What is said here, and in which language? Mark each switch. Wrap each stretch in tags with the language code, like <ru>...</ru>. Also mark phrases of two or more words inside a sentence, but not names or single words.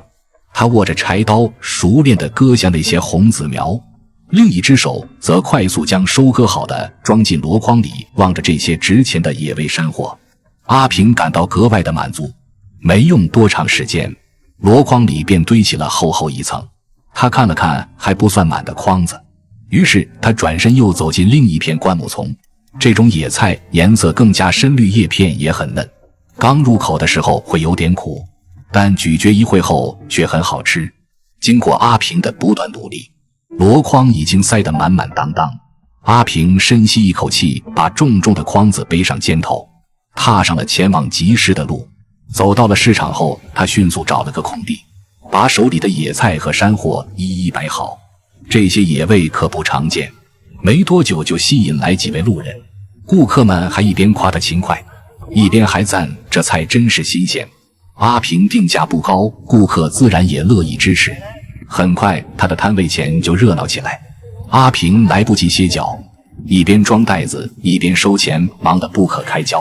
<zh>他握着柴刀，熟練地割下那些紅籽苗，另一只手則快速将收割好的裝進箩筐裡，望着这些值錢的野味山貨，阿平感到格外的滿足。沒用多長時間，箩筐裡便堆起了厚厚一層。他看了看還不算滿的筐子，於是他轉身又走進另一片灌木叢。這種野菜顏色更加深綠，葉片也很嫩，剛入口的時候會有點苦，但咀嚼一會後卻很好吃。經過阿平的不斷努力，箩筐已經塞得滿滿當當。阿平深吸一口氣，把重重的筐子背上肩頭，踏上了前往集市的路。走到了市場後，他迅速找了個空地，把手裡的野菜和山貨一一摆好。這些野味可不常見，沒多久就吸引來幾位路人。顧客們還一邊誇他勤快，一邊還讚這菜真是新鮮。阿平定價不高，顧客自然也樂意支持。很快他的攤位前就熱鬧起來。阿平來不及歇腳，一邊裝袋子一邊收錢，忙得不可開交。</zh>